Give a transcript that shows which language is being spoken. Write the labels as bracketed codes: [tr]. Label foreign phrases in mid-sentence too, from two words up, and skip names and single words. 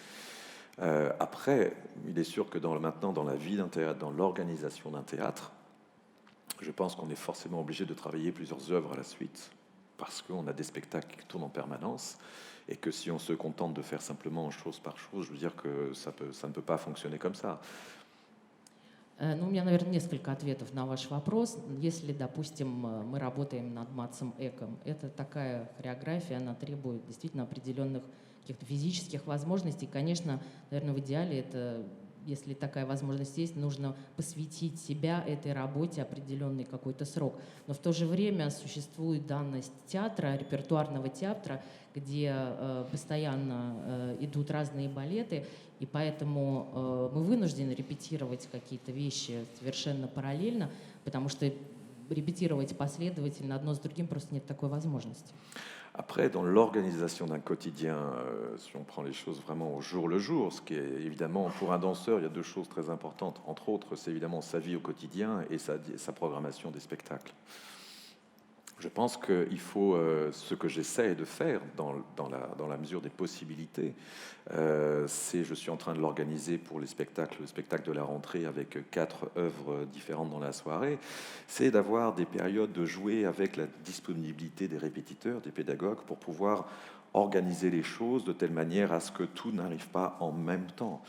[fr] Après, il est sûr que maintenant, dans la vie d'un théâtre, dans l'organisation d'un théâtre, je pense qu'on est forcément obligé de travailler plusieurs œuvres à la suite, parce qu'on a des spectacles qui tournent en permanence, et que si on se contente de faire simplement chose par chose, je veux dire que ça ne peut pas fonctionner comme ça. [ru] Ну, у меня, наверное, несколько ответов на ваш вопрос. Если, допустим, мы работаем над Матсом Эком, это такая хореография, она требует действительно определенных каких-то физических возможностей. Конечно, наверное, в идеале это, если такая возможность есть, нужно посвятить себя этой работе определенный какой-то срок. Но в то же время существует данность театра, репертуарного театра, где постоянно идут разные балеты, и поэтому мы вынуждены репетировать какие-то вещи совершенно параллельно, потому что репетировать последовательно одно с другим просто нет такой возможности. [fr] Après, dans l'organisation d'un quotidien, si on prend les choses vraiment au jour le jour, ce qui est évidemment, pour un danseur, il y a deux choses très importantes. Entre autres, c'est évidemment sa vie au quotidien et sa programmation des spectacles. Je pense qu'il faut, ce que j'essaie de faire dans la mesure des possibilités, je suis en train de l'organiser pour le spectacle de la rentrée avec 4 œuvres différentes dans la soirée, c'est d'avoir des périodes de jouer avec la disponibilité des répétiteurs, des pédagogues, pour pouvoir organiser les choses de telle manière à ce que tout n'arrive pas en même temps.